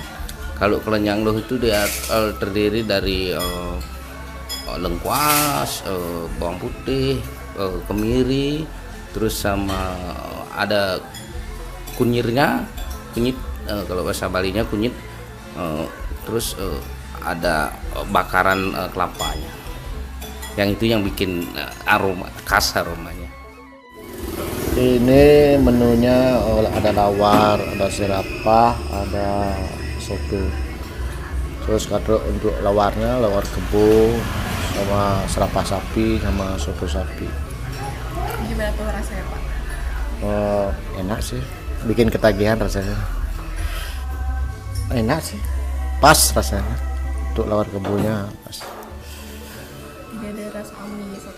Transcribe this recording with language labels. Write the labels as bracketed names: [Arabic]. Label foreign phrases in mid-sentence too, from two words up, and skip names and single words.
[Indonesian] Kalau klenyangluh itu dia terdiri dari lengkuas, bawang putih, kemiri, terus sama ada kunyit, kalau bahasa Balinya kunyit, terus ada bakaran kelapanya, yang itu yang bikin aroma khas aromanya. Ini menunya ada lawar, ada serapah, ada soto. Terus kalau untuk lawarnya lawar kebo sama serapah sapi sama soto sapi. Gimana tuh rasanya Pak? Enak sih, bikin ketagihan rasanya. Enak sih, pas rasanya. Untuk lawar kebonya pas. Tidak ada rasa amis atau?